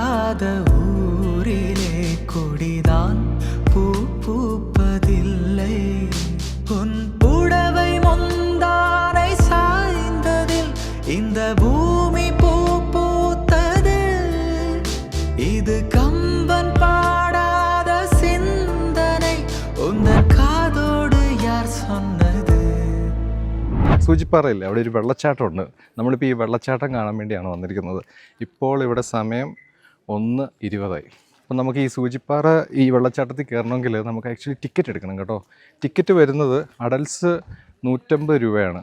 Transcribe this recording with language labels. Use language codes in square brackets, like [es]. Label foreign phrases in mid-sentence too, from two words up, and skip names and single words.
[ta] பாடாத ஊரிலே கொடிதான் பூ பூப்பதில்லை உன் புடவை முந்தானை சாய்ந்ததில் இந்த பூமி பூ பூத்தது இது கம்பன் பாடாத சிந்தனை உந்தன் காதோடு யார் சொன்னது. [ml] സൂചിപ്പാറയില്ലേ, അവിടെ ഒരു വെള്ളച്ചാട്ടമുണ്ട്. നമ്മളിപ്പോൾ ഈ വെള്ളച്ചാട്ടം കാണാൻ വേണ്ടിയാണ് വന്നിരിക്കുന്നത്. ഇപ്പോൾ ഇവിടെ സമയം 1:20. അപ്പം നമുക്ക് ഈ സൂചിപ്പാറ ഈ വെള്ളച്ചാട്ടത്തിൽ കയറണമെങ്കിൽ നമുക്ക് ആക്ച്വലി ടിക്കറ്റ് എടുക്കണം കേട്ടോ. ടിക്കറ്റ് വരുന്നത് അഡൽട്ട്സ് 150 രൂപയാണ്.